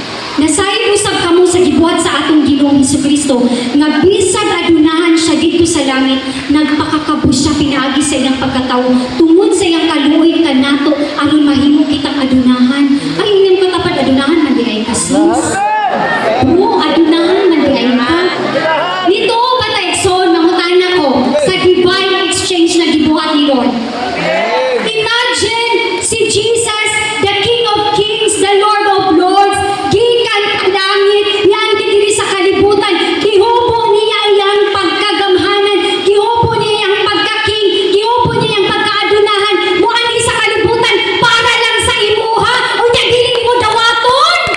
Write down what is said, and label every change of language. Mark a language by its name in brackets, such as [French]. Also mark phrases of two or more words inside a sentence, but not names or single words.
[Cebuano] Nasayod usab kamo sa gibuhat sa atong Ginoong Hesukristo nga bisag adunahan siya dito sa langit, nagpakakabus siya pinaagi sa iyang pagkatawo tungod sa iyang kaluoy kanato aron mahimo kitang adunahan. Ay inyong katapat adunahan man di ay kasis. Oo, adunahan man di ay ka. [Filipino] Nito ba tayo [Cebuano] son mangutana ko sa [English] divine exchange [Cebuano] na gibuhat ni Lord. Imagine si Jesus, [English] the King of Kings, the Lord of Lords, [Cebuano] gikan ang langit, yan diri sa kalibutan, gihubo niya iyang pagkagamhanan, gihubo niya iyang pagka-king, gihubo niya iyang pagkaadunahan, muani sa kalibutan, para lang sa imuha, o niya dili mo dawaton.